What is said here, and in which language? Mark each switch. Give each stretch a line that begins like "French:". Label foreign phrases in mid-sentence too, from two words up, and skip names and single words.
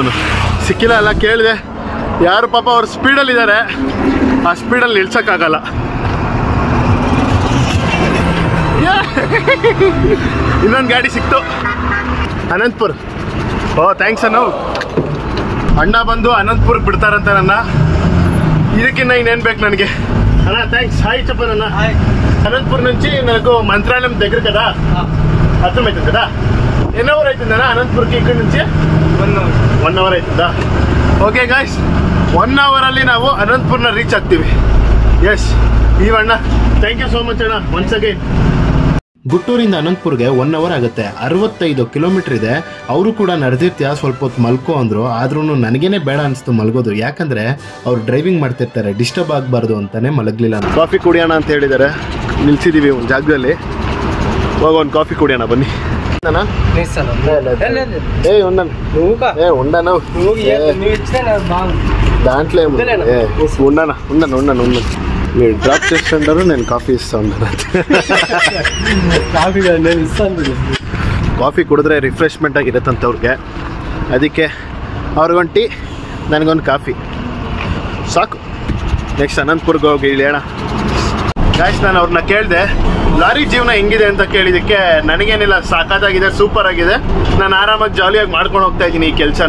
Kannada: ಸಿಕ್ಕಿಲ್ಲ ಅಲ್ಲ, ಕೇಳಿದೆ ಯಾರು ಪಾಪ ಅವ್ರು ಸ್ಪೀಡಲ್ಲಿದ್ದಾರೆ, ಆ ಸ್ಪೀಡಲ್ಲಿ ನಿಲ್ಸೋಕ್ಕಾಗಲ್ಲ. ಇನ್ನೊಂದು ಗಾಡಿ ಸಿಕ್ತು, ಅನಂತಪುರ್. ಓ ಥ್ಯಾಂಕ್ಸ್ ಅನ್ನು. ಅಣ್ಣ ಬಂದು ಅನಂತಪುರ್ಗೆ ಬಿಡ್ತಾರಂತ ನನ್ನ. ಇದಕ್ಕಿನ್ನ ಇನ್ನೇನು ಬೇಕು ನನಗೆ
Telugu: అన్నా థ్యాంక్స్ హాయ్ చెప్పండి అన్న. అనంతపురం నుంచి నాకు మంత్రాలయం దగ్గర కదా, అర్థమవుతుంది కదా. ఎన్ని అవర్ అవుతుందన్నా అనంతపురంకి ఇక్కడ నుంచి? 1 hour అవుతుందా? ఓకే
Kannada: గాಯ್ಸ್, 1 hour ಅಲ್ಲಿ ನಾವು ಅನಂತಪುರನ ರೀಚ್ ಆಗ್ತೀವಿ. ಎಸ್ ಇವಣ್ಣ,
English: thank you so much
Kannada: ಅಣ್ಣ
English: once again.
Kannada: ಗುಟ್ಟೂರಿಂದ ಅನಂತಪುರ್ಗೆ 1 hour ಆಗುತ್ತೆ. 65 ಕಿಲೋಮೀಟರ್ ಇದೆ. ಅವರು ಕೂಡ ನಡೆದಿರ್ತೀಯ ಸ್ವಲ್ಪ ಹೊತ್ತು ಮಲ್ಕೋ ಅಂದರು. ಆದ್ರೂ ನನಗೇನೆ ಬೇಡ ಅನಿಸ್ತು ಮಲಗೋದು. ಯಾಕಂದರೆ ಅವ್ರು ಡ್ರೈವಿಂಗ್ ಮಾಡ್ತಿರ್ತಾರೆ, ಡಿಸ್ಟರ್ಬ್ ಆಗಬಾರ್ದು ಅಂತಲೇ ಮಲಗಲಿಲ್ಲ. ಕಾಫಿ ಕುಡಿಯೋಣ ಅಂತ ಹೇಳಿದ್ದಾರೆ, ನಿಲ್ಸಿದ್ದೀವಿ ಒಂದು ಜಾಗದಲ್ಲಿ. ಹೋಗ ಒಂದು ಕಾಫಿ ಕುಡಿಯೋಣ ಬನ್ನಿ.
Telugu: దాంట్లో ఉండనా మీరు డ్రాప్ చేస్తుంటారు, నేను కాఫీ ఇస్తా ఉన్నాను.
Kannada: ಕಾಫಿ ಕುಡಿದ್ರೆ ರಿಫ್ರೆಶ್ಮೆಂಟ್ ಆಗಿರುತ್ತಂತ ಅವ್ರಿಗೆ, ಅದಕ್ಕೆ ಅವ್ರಿಗೊಂದು ಟೀ ನನಗೊಂದು ಕಾಫಿ ಸಾಕು. ನೆಕ್ಸ್ಟ್ ಅನಂತಪುರ್ಗೆ ಹೋಗಿ ಇಳಿಯೋಣ. ಗಾಯ್ಸ್, ನಾನು ಅವ್ರನ್ನ ಕೇಳಿದೆ ಲಾರಿ ಜೀವನ ಹೆಂಗಿದೆ ಅಂತ ಕೇಳಿದ್ದಕ್ಕೆ ನನಗೇನಿಲ್ಲ, ಸಾಕಾಗಿದೆ, ಸೂಪರ್ ಆಗಿದೆ, ನಾನು ಆರಾಮಾಗಿ ಜಾಲಿಯಾಗಿ ಮಾಡ್ಕೊಂಡು ಹೋಗ್ತಾ ಇದ್ದೀನಿ ಈ ಕೆಲಸನ.